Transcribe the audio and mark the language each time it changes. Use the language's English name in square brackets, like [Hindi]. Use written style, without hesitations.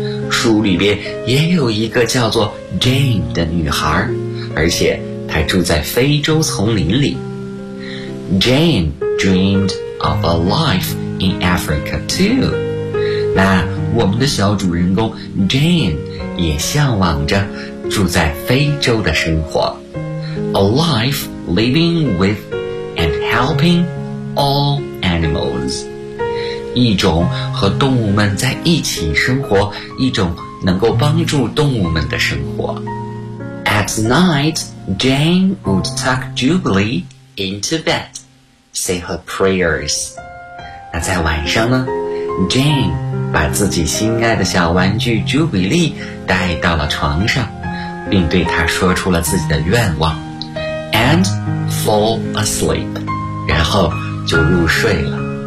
[Chinese] 书里边也有一个叫做 Jane 的女孩，而且她住在非洲丛林里。 [English] Jane dreamed of a life in Africa too. [Chinese] 那我们的小主人公 Jane 也向往着住在非洲的生活。 [English] A life living with and helping all animals. [Chinese] 一种和动物们在一起生活，一种能够帮助动物们的生活。 [English] At night, Jane would tuck Jubilee into bed, say her prayers. [Chinese] 那在晚上呢， Jane 把自己心爱的小玩具 Jubilee 带到了床上，并对她说出了自己的愿望， [English] and fall asleep, [Chinese] 然后就入睡了。